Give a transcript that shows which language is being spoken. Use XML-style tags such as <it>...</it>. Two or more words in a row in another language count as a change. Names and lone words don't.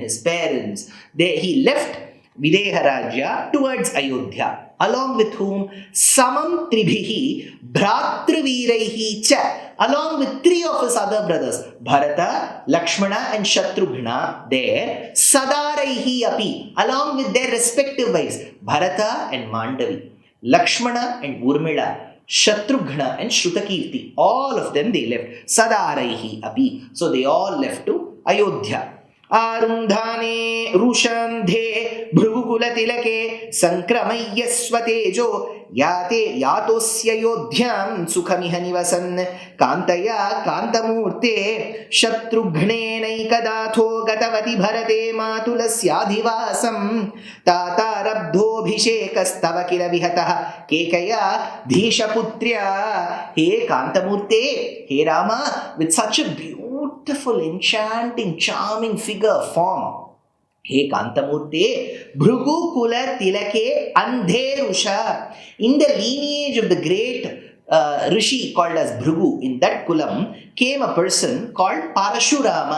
<en>his parents, he left Videha Rajya towards Ayodhya, along with whom</en> <sa>समं त्रिभिः भ्रातृवीरैः च,</sa> <en>along with three of his other brothers, Bharata, Lakshmana and Shatrughna, there,</en> <sa>सदारैः अपि,</sa> <en>along with their respective wives, Bharata and Mandavi, Lakshmana and Urmila, Shatrughna and Shrutakirti, all of them they left.</en> <sa>सदारैः अपि.</sa> <en>So they all left to Ayodhya.</en> <sa>अरुन्धाने रुषान्धे भृगुकुल तिलके संक्रमय्यस्वतेजो याते यातोऽस्य योध्यां सुखमिह निवसन् कान्तया कान्तमूर्ते शत्रुघ्नेनैकदाथो गतवति भरते मातुलस्याधिवासं तातारब्धोऽभिषेकस्तव किल विहतः केकय धीशपुत्र्या.</sa> <en>Hey Kantamurte, hey Rama, with such a beautiful beautiful, enchanting, charming figure, form.</en> <sa>हे कान्तमूर्ते, भृगु कुल तिलके अन्धेरुषा.</sa> <en>In the lineage of the great Rishi called as Bhrugu, in that kulam came a person called Parashurama.</en>